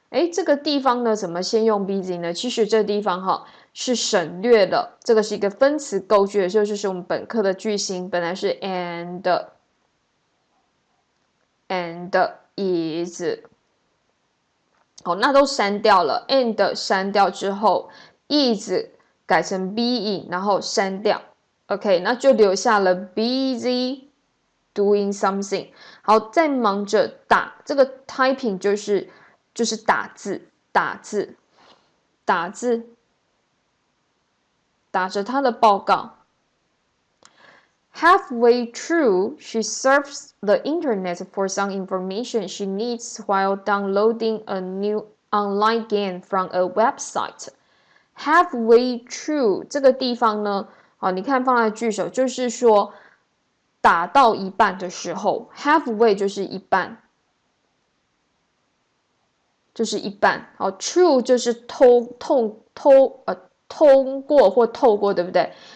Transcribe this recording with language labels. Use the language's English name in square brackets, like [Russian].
[Chinese] 这个地方呢，怎么先用 busy 呢？其实这地方哈是省略了，这个是一个分词构句，就是我们本课的句型本来是 and is， 那都删掉了 ，and 删掉之后 is 改成 being， 然后删掉 ，OK， 那就留下了 [English] busy doing something。 [Chinese] 好，在忙着打，这个 typing 就是打字，打着他的报告。 [English] Halfway through, she surfs the internet for some information she needs while downloading a new online game from a website. Halfway through [Chinese] 这个地方呢，你看放在句首，就是说打到一半的时候 ，halfway 就是一半，true 就是通过或透过，对不对？